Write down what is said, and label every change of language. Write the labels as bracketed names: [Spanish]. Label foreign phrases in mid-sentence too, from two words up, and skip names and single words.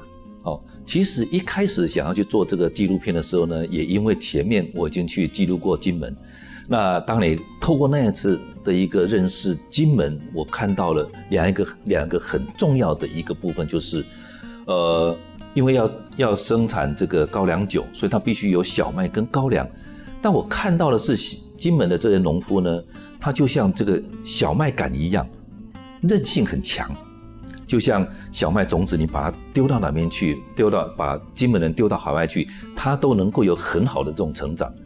[Chinese] 其實一開始想要去做這個紀錄片的時候呢，也因為前面我已經去記錄過金門，那當你透過那一次的一個認識金門，我看到了兩個很重要的一個部分，就是因為要生產這個高粱酒，所以它必須有小麥跟高粱。但我看到的是金門的這些農夫呢，他就像這個小麥稈一樣，韌性很強， 就像小麦种子，你把它丢到哪边去，把金门人丢到海外去，它都能够有很好的这种成长。